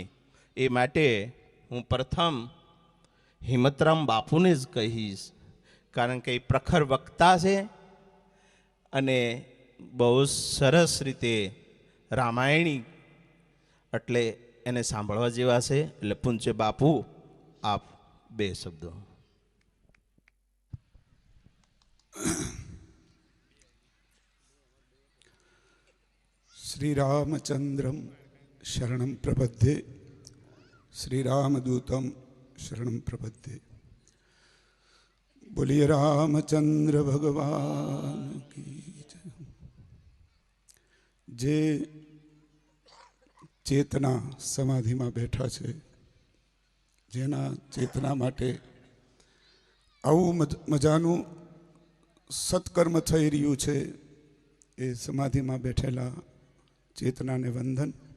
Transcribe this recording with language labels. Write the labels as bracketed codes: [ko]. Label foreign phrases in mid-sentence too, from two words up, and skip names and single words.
[gu] એ માટે હું પ્રથમ હિંમતરામ બાપુને જ કહીશ, કારણ કે એ પ્રખર વક્તા છે અને બહુ સરસ રીતે રામાયણી એટલે એને સાંભળવા જેવા છે. એટલે પૂજ્ય બાપુ, આપ બે શબ્દો. [sa] श्री रामचंद्रम शरणं प्रपद्ये, श्री रामदूतम शरणं प्रपद्ये. [hi] बोलिए रामचंद्र भगवान की जय. [gu] જે ચેતના [hi] समाधि में बैठा है, [gu] જેના ચેતના માટે આવું મજાનું સત્કર્મ થઈ રહ્યું છે, એ [hi] समाधि में बैठेला [gu] ચેતના ને વંદન.